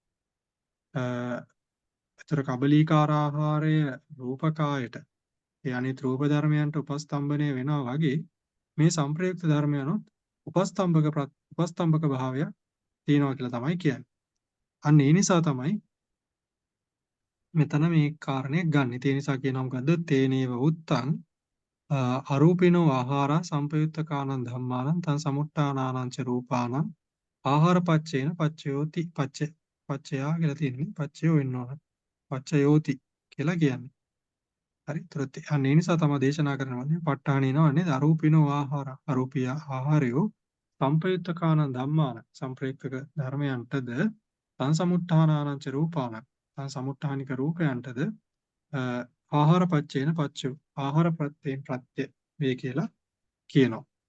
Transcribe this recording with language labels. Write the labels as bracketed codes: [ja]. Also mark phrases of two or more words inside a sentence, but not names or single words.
[si] ඒතර කබලීකාර ආහාරය රූපකායට ඒ අනිත් රූප ධර්මයන්ට උපස්තම්භනය වෙනවා වගේ මේ සම්ප්‍රයුක්ත ධර්මයන්ොත් උපස්තම්භක භාවය තියෙනවා කියලා තමයි කියන්නේ. අන්න ඒ නිසා තමයි මෙතන මේ කාරණේ ගන්න. ඒ නිසා කියනවා මොකද්ද? [pi] තේනේව උත්තං අරූපිනෝ ආහාරා සම්පයුත්තකානං ධම්මානං තං සමුට්ඨානානං ච රූපානං ආහාර පච්චේන පච්චයෝති පච්චයා [si] කියලා තියෙන්නේ. [pi] පච්චයෝ [si] වෙන්න ඕන. පච්චයෝති කියලා කියන්නේ. හරි. ඒතරත් අන්න ඒ නිසා තමයි දේශනා කරනවානේ ප ဋ ාණේනවන්නේ [pi] අරූපිනෝ ආහාර [si] අරූපී ආහාරයෝ [pi] සම්පයුත්තකානං ධම්මාන [si] සම්ප්‍රයුක්තක ධර්මයන්ටද [pi] සංසමුට්ඨානානං ච රූපානං [si] සංසමුට්ඨානික රූපයන්ටද [pi] ආහාර පච්චේන පච්චයෝ [si] ආහාර ප්‍රත්‍යයෙන් ප්‍රත්‍ය වේ කියලා කියනවා.